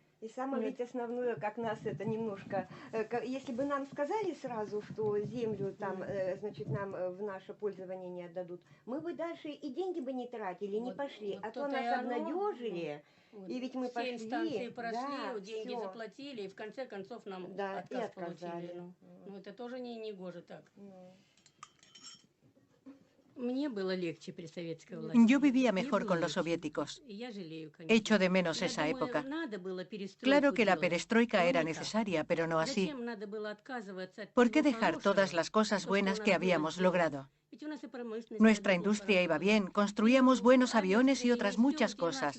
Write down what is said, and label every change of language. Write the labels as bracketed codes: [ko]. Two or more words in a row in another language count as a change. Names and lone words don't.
[ru] и самое ведь основное, как нас это немножко... Если бы нам сказали сразу, что землю там, значит, нам в наше пользование не отдадут, мы бы дальше и деньги бы не тратили, не пошли. А то нас обнадежили. Вот. И ведь мы все пошли, инстанции прошли, да, деньги всё. заплатили, и в конце концов нам Да, отказ получили. Ну, это тоже не гоже так. Мне было легче при советской власти. [es] Yo vivía mejor con los soviéticos. Echo de menos esa época. Claro que la perestroika era necesaria, pero no así. ¿Por qué dejar todas las cosas buenas que habíamos logrado? Nuestra industria iba bien, construíamos buenos aviones y otras muchas cosas.